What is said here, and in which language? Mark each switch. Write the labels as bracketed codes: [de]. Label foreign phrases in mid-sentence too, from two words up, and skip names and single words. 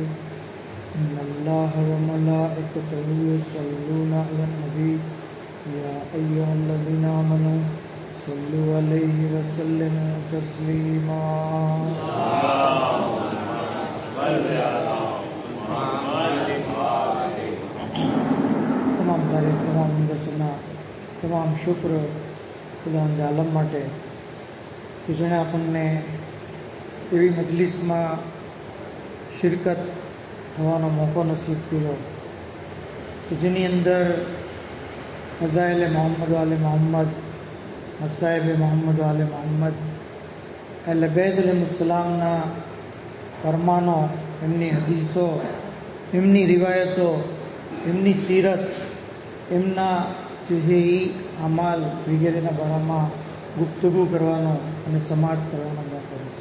[ar] إن الله وملائكته يصلون على النبي يا أيها الذين آمنوا صلوا عليه وسلموا تسليما. اللهم صل على محمد وآل محمد. [gu] તમામ તારીફ, તમામ દસના, તમામ શુક્ર ખુદાવંદ આલમ માટે કે જેણે આપણને એવી મજલિસમાં શિરકત થવાનો મોકો નસીબ કર્યો કે જેની અંદર ફઝાઇલ મોહમ્મદ આલે મોહમ્મદ, મસાઇબ મોહમ્મદ આલે મોહમ્મદ, અહલે બેત અલૈહિસ્સલામના ફરમાનો, એમની હદીસો, એમની રિવાયતો, એમની સીરત, એમના જે અમાલ વગેરેના બારામાં ગુફ્તગુ કરવાનો અને સમાટ કરવાનો મોકો છે.